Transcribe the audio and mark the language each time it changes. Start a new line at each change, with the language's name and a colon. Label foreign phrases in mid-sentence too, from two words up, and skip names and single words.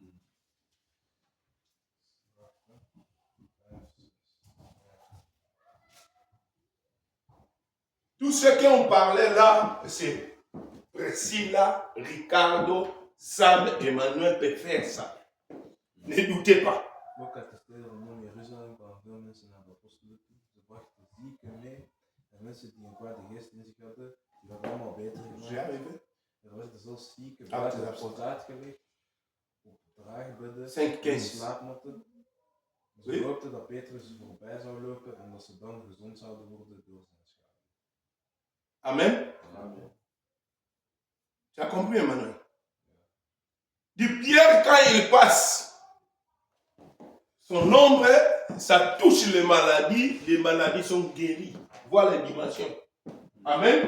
French: Tout ce qu'on parlait là, c'est Priscilla, Ricardo, Sam, Emmanuel peut faire ça. Ne doutez pas.
Dutch: Ook uit de steden rondom Jeruzalem kwamen veel mensen naar de apostelen toe. Ze brachten zieken mee en mensen die een kwade geest in zich hadden, die werden allemaal beter gemaakt. Er werden zelfs zieken buiten de poort uitgelegd, op draagbedden, 5, in 15. slaapmatten. Ze
French: Oui.
Dutch: hoopten dat Petrus voorbij zou lopen en dat ze dan gezond zouden worden door zijn schade. Amen. Amen.
French: Tu as compris, Emmanuel? Du Pierre, quand il passe, son ombre, ça touche les maladies sont guéries. Voilà les dimensions. Amen.